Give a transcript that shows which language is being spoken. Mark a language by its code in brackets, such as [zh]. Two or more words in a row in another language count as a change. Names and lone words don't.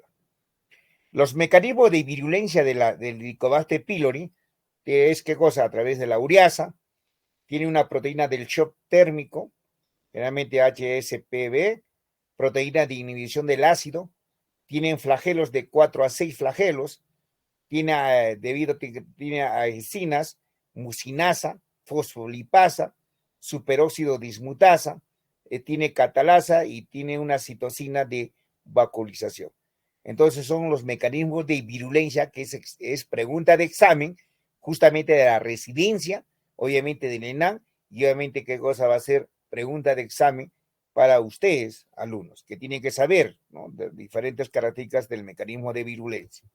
[es] Los mecanismos de virulencia del Helicobacter pylori es qué cosa, a través de la ureasa, tiene una proteína del shock térmico, generalmente HSPB, proteína de inhibición del ácido, tienen flagelos de 4 a 6 flagelos, tiene aecinas, mucinasa, fosfolipasa, superóxido dismutasa, tiene catalasa y tiene una citosina de vacuolización. Entonces son los mecanismos de virulencia que es pregunta de examen, justamente de la residencia, obviamente del ENAM, y obviamente qué cosa va a ser pregunta de examen para ustedes, alumnos, que tienen que saber, ¿no?, de diferentes características del mecanismo de virulencia.